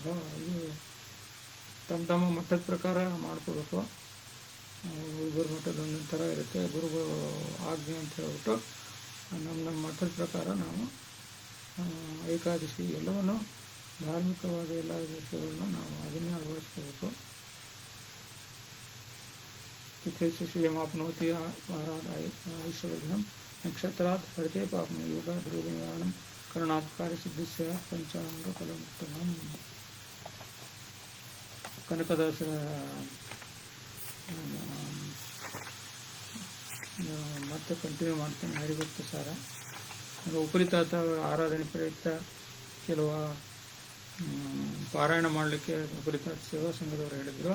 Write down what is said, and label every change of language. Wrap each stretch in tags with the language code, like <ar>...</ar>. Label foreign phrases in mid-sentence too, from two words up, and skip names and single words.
<kn>ಇದು ತಮ್ಮ ಮಠದ ಪ್ರಕಾರ ಮಾಡ್ಕೋಬೇಕು. ಗುರು ಮಠದ ಒಂದೊಂದು ಥರ ಇರುತ್ತೆ. ಗುರುಗಳು ಆಜ್ಞೆ ಅಂತ ಹೇಳ್ಬಿಟ್ಟು ನಮ್ಮ ಮಠದ ಪ್ರಕಾರ ನಾವು ಏಕಾದಶಿ ಎಲ್ಲವನ್ನು ಧಾರ್ಮಿಕವಾದ ಎಲ್ಲ ವಿಷಯಗಳನ್ನು ನಾವು ಅದನ್ನೇ ಅಳವಡಿಸ್ಕೋಬೇಕು.</kn> <sa>तिथेषु श्रियमाप्नोति आयुष्यवर्धनं नक्षत्रात् हरते पापं योगात् रोगनिवारणं करणात् कार्यसिद्धिस्य पञ्चाङ्गफलमुत्तमम्.</sa> <kn>ಕನಕದಾಸ ಮತ್ತೆ ಕಂಟಿನ್ಯೂ ಮಾಡ್ತೇನೆ. ಹರಿಭಕ್ತ ಸಾರ ಉಪಲಿತಾತ ಆರಾಧನೆ ಪ್ರಯುಕ್ತ ಕೆಲವು ಪಾರಾಯಣ ಮಾಡಲಿಕ್ಕೆ ಉಪಲಿತಾತ ಸೇವಾ ಸಂಘದವರು ಹೇಳಿದರು.</kn>